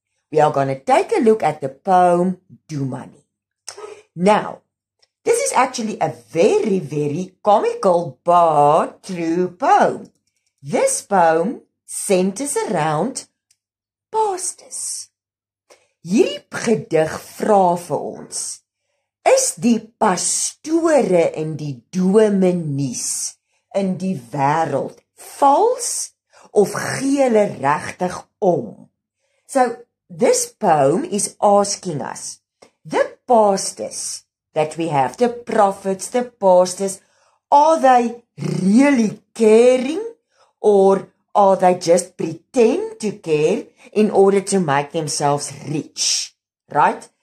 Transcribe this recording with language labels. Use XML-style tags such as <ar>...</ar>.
<en>We are going to take a look at the poem Doemanie. Now, this is actually a very, very comical but true poem. This poem centers around pastors.</en> <af>Hierdie gedig vra vir ons, is die pastore en die dominees in die wêreld vals of gee hulle regtig om?</af> <en>So, this poem is asking us, the pastors that we have, the prophets, the pastors, are they really caring or are they just pretend to care in order to make themselves rich? Right?</en>